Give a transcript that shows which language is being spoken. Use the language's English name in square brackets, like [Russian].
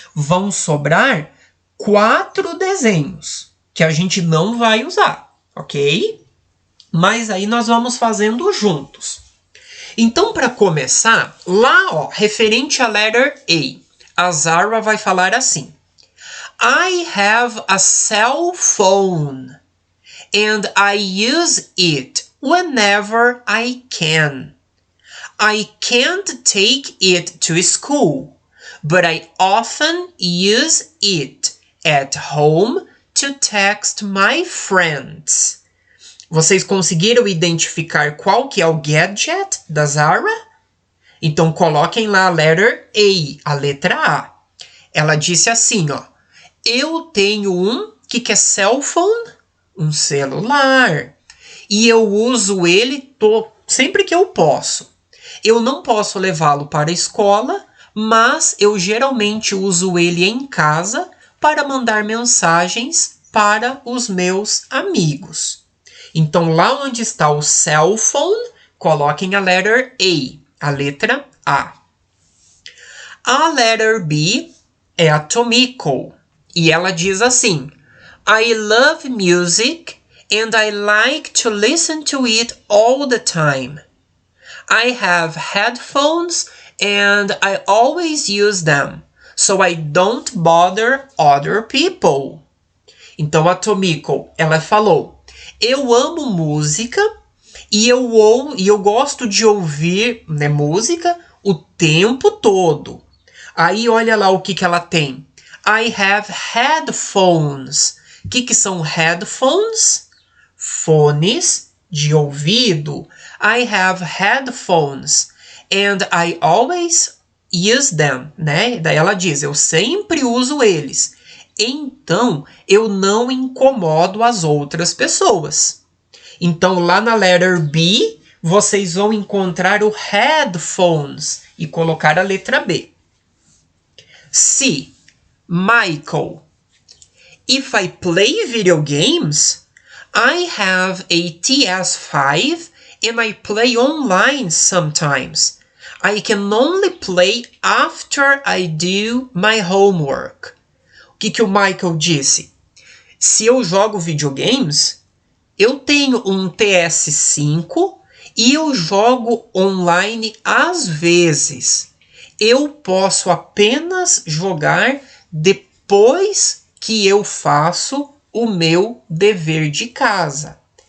[Portuguese] Vão sobrar 4 desenhos, que a gente não vai usar, ok? Mas aí nós vamos fazendo juntos. Então, para começar, lá, referente à [English] letter A [Portuguese] Zara vai falar assim. [English] I have a cell phone and I use it whenever I can. I can't take it to school, but I often use it at home to text my friends. [Portuguese] Vocês conseguiram identificar qual que é o gadget da Zara? Então, coloquem lá a [English] letter A, [Portuguese] a letra A. Ela disse assim, eu tenho um, que é cell phone? Um celular. E eu uso ele sempre que eu posso. Eu não posso levá-lo para a escola, mas eu geralmente uso ele em casa para mandar mensagens para os meus amigos. Então, lá onde está o cell phone, coloquem a [English] letter A [Portuguese] letra A. A [English] letter B [Portuguese] é a Tomiko. E ela diz assim. [English] I love music and I like to listen to it all the time. I have headphones and I always use them, so I don't bother other people. [Portuguese] Então a Tomiko, ela falou, eu amo música e eu gosto de ouvir música o tempo todo. Aí olha lá o que ela tem. [English] I have headphones. [Portuguese] O que são headphones? Fones de ouvido. [English] I have headphones. And I always use them. [Portuguese] Daí ela diz, eu sempre uso eles. Então, eu não incomodo as outras pessoas. Então, lá na [English] letter B, [Portuguese] vocês vão encontrar o headphones e colocar a letra B. C. Michael. [English] If I play video games, I have a PS5 and I play online sometimes. I can only play after I do my homework. [Portuguese] O que o Michael disse? Se eu jogo videogames, eu tenho um PS5 e eu jogo online às vezes. Eu posso apenas jogar depois que eu faço o meu dever de casa.